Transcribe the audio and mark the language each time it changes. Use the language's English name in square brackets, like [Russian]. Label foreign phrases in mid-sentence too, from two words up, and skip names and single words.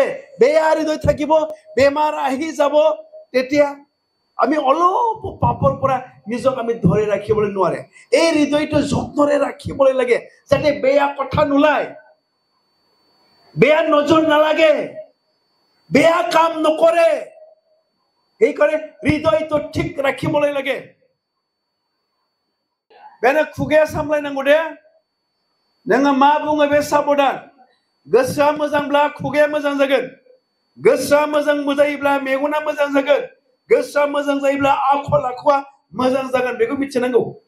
[Assamese] বেয়া হৃদয় থাকিব, বেমাৰ আহি যাব, তেতিয়া আমি অলপ পাপৰ পৰা নিজক আমি ধৰি ৰাখিবলৈ নোৱাৰে। এই হৃদয়টো যত্নৰে ৰাখিবলৈ লাগে, যাতে বেয়া কথা নোলায়, বেয়া নজৰ নালাগে, বেয়া কাম নকৰে। সেইকাৰণে হৃদয়টো ঠিক ৰাখিবলৈ লাগে। [Bodo] बेनो खुगाया सामलायनांगौ दे। नोङो मा बुङो बे साबधान। गोसोआ मोजांब्ला खुगाया मोजां जागोन, गोसोआ मोजां जायोब्ला मेगना मोजां जागोन, गोसोआ मोजां जायोब्ला आखल आखुआ मोजां जागोन, बेखौ मिथिनांगौ।